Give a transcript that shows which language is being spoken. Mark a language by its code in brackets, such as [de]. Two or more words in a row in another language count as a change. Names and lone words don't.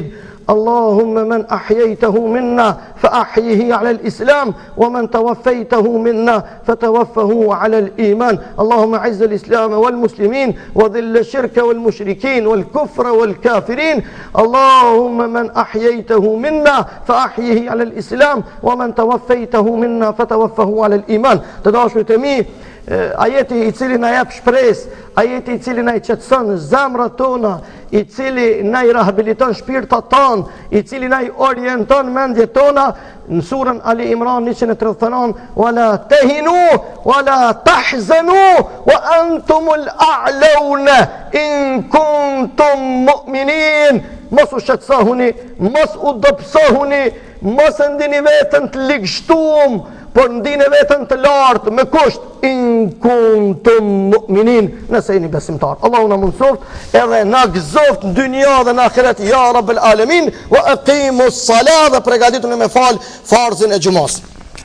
[ar] اللهم من أحييته منا فأحيه على الإسلام ومن توفيته منا فتوفه على الإيمان. اللهم أعز الإسلام والمسلمين وذل الشرك والمشركين والكفر والكافرين. اللهم من أحييته منا فأحيه على الإسلام ومن توفيته منا فتوفه على الإيمان. [sq] Të dashur të mi ajeti i cili na jep shpresë, ajeti i cili na i qetëson zemrat tona, i cili na i rehabiliton shpirtat ton, i cili na i orienton mendjet tona, në surën Ali Imran 139, [ar] ولا تهنوا ولا تحزنوا وأنتم الأعلون إن كنتم مؤمنين. [sq] Mos u shqetësohuni, mos u dobësohuni, mos e ndini veten të ligshtuar, por ndini veten të lartë me kusht [ar] إن كنتم مؤمنين, [sq] nëse jeni besimtar. Allahu na mundsoft edhe na gëzoft në dynja dhe në ahiret, [ar] يا رب العالمين، وأقم الصلاة, [sq] dhe përgatituni me fal farzin e xhumas.